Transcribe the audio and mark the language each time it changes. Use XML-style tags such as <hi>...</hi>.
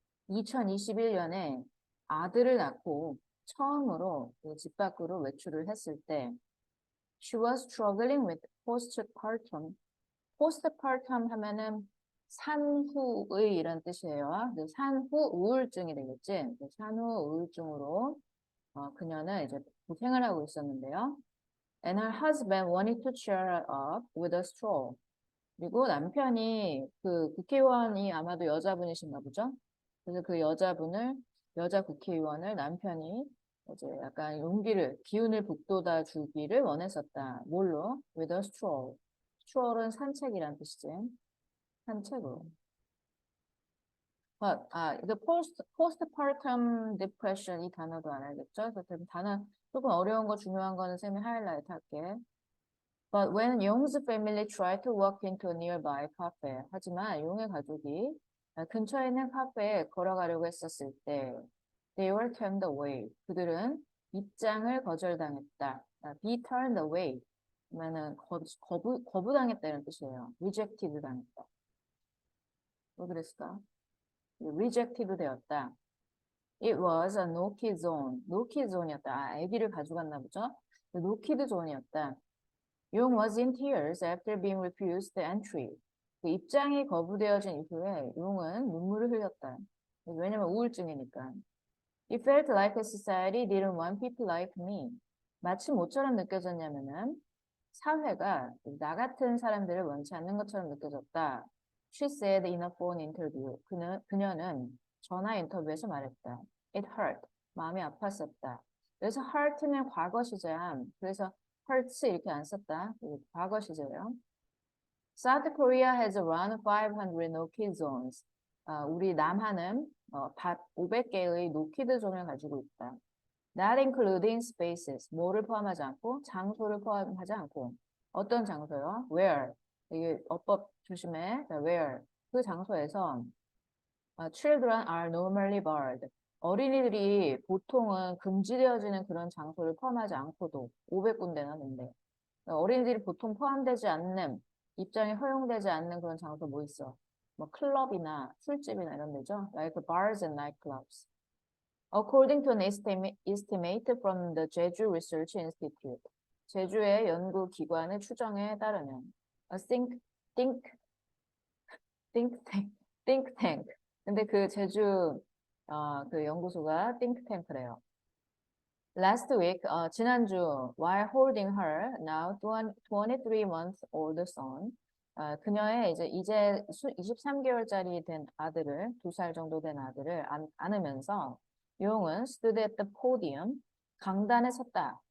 <ko>2021년에 아들을 낳고 처음으로 그집 밖으로 외출을 했을 때,</ko> <en>she was struggling with postpartum.</en> <ko>postpartum 하면은 산후의 이런 뜻이에요. 산후 우울증이 되겠지. 산후 우울증으로 그녀는 이제 고생을 하고 있었는데요.</ko> <en>And her husband wanted to cheer her up with a straw.</en> <ko>그리고 남편이 그 국회의원이 아마도 여자분이신가 보죠. 그래서 그 여자 국회의원을 남편이 이제 약간 용기를, 기운을 북돋아 주기를 원했었다. 뭘로?</ko> <en>With a straw.</en> <ko>straw는 산책이란 뜻이지. 산책으로. 이거 postpartum depression 이 단어도 알아야겠죠? 그래서 단어 조금 어려운 거 중요한 거는 쌤이 하이라이트 할게.</ko> <en>But when Yong's family tried to walk into a nearby cafe,</en> <ko>하지만 용의 가족이 근처에 있는 카페에 걸어가려고 했었을 때,</ko> <en>they were turned away.</en> <ko>그들은 입장을 거절당했다.</ko> <en>be turned away.</en> <ko>그러면은 거부당했다는 뜻이에요. rejected 당했다. 왜 그랬을까? rejected 되었다.</ko> <en>It was a no-kid zone.</en> <ko>no-kid zone이었다. 아기를 가져갔나 보죠?</ko> <en>no-kid zone이었다. Yung was in tears after being refused the entry.</en> <ko>그 입장이 거부되어진 이후에 용은 눈물을 흘렸다. 왜냐면 우울증이니까.</ko> <en>It felt like a society didn't want people like me.</en> <ko>마치 뭐처럼 느껴졌냐면은 사회가 나 같은 사람들을 원치 않는 것처럼 느껴졌다.</ko> <en>She said in a phone interview.</en> <ko>그녀는 전화 인터뷰에서 말했다.</ko> <en>It hurt.</en> <ko>마음이 아팠었다. 그래서 hurt는 과거 시제함. 그래서 hurts 이렇게 안 썼다. 과거 시제예요.</ko> <en>South Korea has around 500 no-kid zones.</en> <ko>우리 남한은 500개의 no-kid 존을 가지고 있다.</ko> <en>Not including spaces.</en> <ko>뭐를 포함하지 않고 장소를 포함하지 않고 어떤 장소요? Where. 이게 어법 조심해. Where. 그 장소에서</ko> <en>children are normally barred.</en> <ko>어린이들이 보통은 금지되어지는 그런 장소를 포함하지 않고도 500군데나 된대. 어린이들이 보통 포함되지 않는 입장이 허용되지 않는 그런 장소 뭐 있어? 뭐 클럽이나 술집이나 이런 데죠.</ko> <en>Like bars and nightclubs. According to an estimate from the Jeju Research Institute.</en> <ko>제주의 연구기관의 추정에 따르면</ko> <en>a think, think tank.</en> <ko>근데 그 제주 그 연구소가 think tank래요.</ko> <en>Last week,</en> <ko>지난주,</ko> <en>while holding her now 23-month-old son,</en> <ko>그녀의 이제 23개월짜리 된 아들을, 2살 정도 된 아들을 안으면서 용은</ko> <en>stood at the podium,</en> <ko>강단에 섰다.</ko>